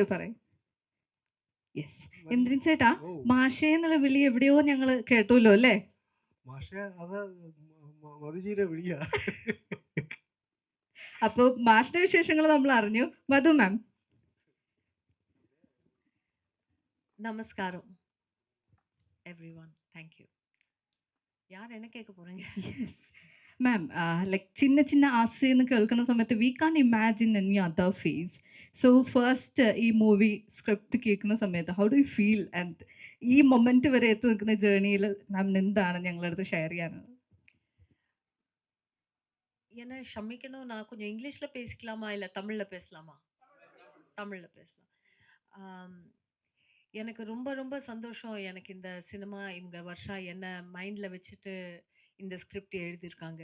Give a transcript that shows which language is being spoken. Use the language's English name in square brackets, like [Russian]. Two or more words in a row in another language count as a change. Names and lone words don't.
[English] യെസ്. [Malayalam] ഇന്ദ്രൻ ചേട്ടാ, മാഷേ എന്നുള്ള വിളി എവിടെയോ ഞങ്ങൾ കേട്ടുല്ലോ അല്ലേ? മാഷേ അത് മധുജീര വിളിയാ. അപ്പൊ മാഷിന്റെ വിശേഷങ്ങൾ നമ്മൾ അറിഞ്ഞു. മധു മാം. [English] நமஸ்காரம் everyone, thank you. [Tamil] யார் என்ன கேட்க போறீங்க? [English] yes ma'am, like ചിന്ന ചിന്ന ആസയെന്ന് [Malayalam] കേൾക്കുന്ന സമയത്ത് [English] we can imagine any other face. so first ഈ movie script [Malayalam] കേൾക്കുന്ന സമയത്ത് [English] how do you feel? [Malayalam] ആൻഡ് ഈ മൊമെന്റ് വരെ എത്തി നിൽക്കുന്ന ജേർണിയിൽ മാമിന് എന്താണ് ഞങ്ങളുടെ അടുത്ത് ഷെയർ ചെയ്യാനുള്ളത്? [Tamil] என்ன ஷமிக்கணும், நான் கொஞ்சம் இங்கிலீஷில் பேசிக்கலாமா இல்லை தமிழில் பேசலாமா? தமிழில் பேசலாம். எனக்கு ரொம்ப ரொம்ப சந்தோஷம். எனக்கு இந்த சினிமா இவங்க வருஷா என்ன மைண்டில் வச்சுட்டு இந்த ஸ்கிரிப்ட் எழுதியிருக்காங்க.